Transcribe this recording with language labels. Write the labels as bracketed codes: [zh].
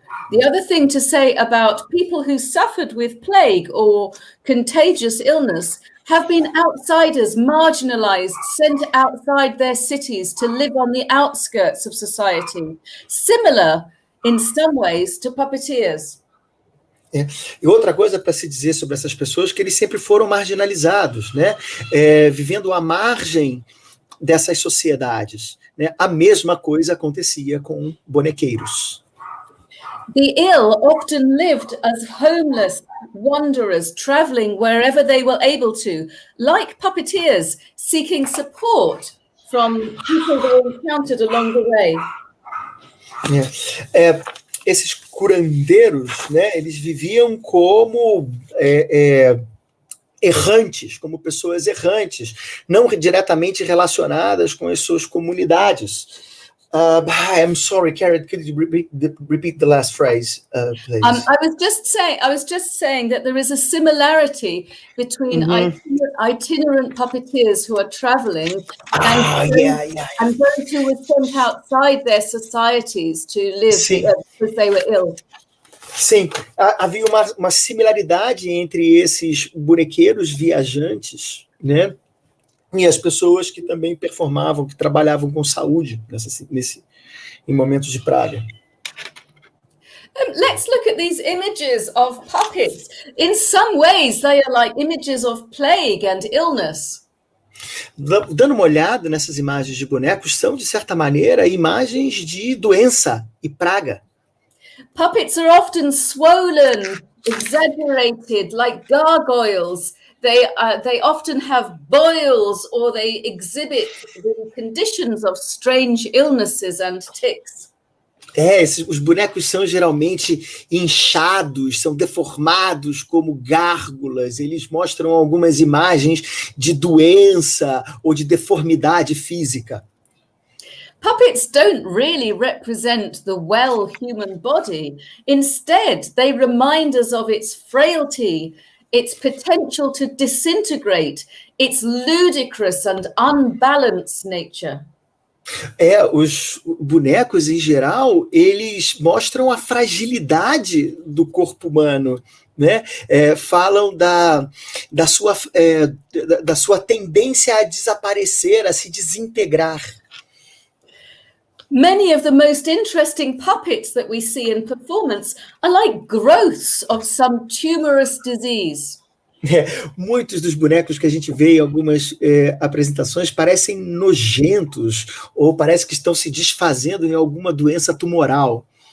[en] The other thing to say about people who suffered with plague or contagious illness have been outsiders, marginalized, sent outside their cities to live on the outskirts of society, similar in some ways to puppeteers. [pt] E outra coisa para se dizer sobre essas pessoas, que eles sempre foram marginalizados, né? Vivendo à margem dessas sociedades, né? A mesma coisa acontecia com bonequeiros. [en] The ill often lived as homeless wanderers, traveling wherever they were able to, like puppeteers, seeking support from people they encountered along the way. [pt] Esses curandeiros, né, eles viviam como errantes, como pessoas errantes, não diretamente relacionadas com as suas comunidades. [en] I'm sorry, Cariad, could you repeat the last phrase, please? I was just saying that there is a similarity between itinerant puppeteers who are traveling and those who were sent outside their societies to live because they were ill. [pt] Sim, havia uma similaridade entre esses bonequeiros viajantes, né? E as pessoas que também performavam, que trabalhavam com saúde em momentos de praga. [en] Let's look at these images of puppets. In some ways, they are like images of plague and illness. [pt] Dando uma olhada nessas imagens de bonecos, são, de certa maneira, imagens de doença e praga. [en] Puppets are often swollen, exaggerated, like gargoyles. They often have boils or they exhibit the conditions of strange illnesses and tics. [pt] Os bonecos são geralmente inchados, são deformados como gárgulas, eles mostram algumas imagens de doença ou de deformidade física. [en] Puppets don't really represent the well human body. Instead, they remind us of its frailty, its potential to disintegrate, its ludicrous and unbalanced nature. [pt] Os bonecos, em geral, eles mostram a fragilidade do corpo humano, né? Falam da sua tendência a desaparecer, a se desintegrar. [en] Many of the most interesting puppets that we see in performance are like growths of some tumorous disease. [pt] Muitos dos bonecos que a gente vê em algumas apresentações parecem nojentos ou parece que estão se desfazendo em alguma doença tumoral.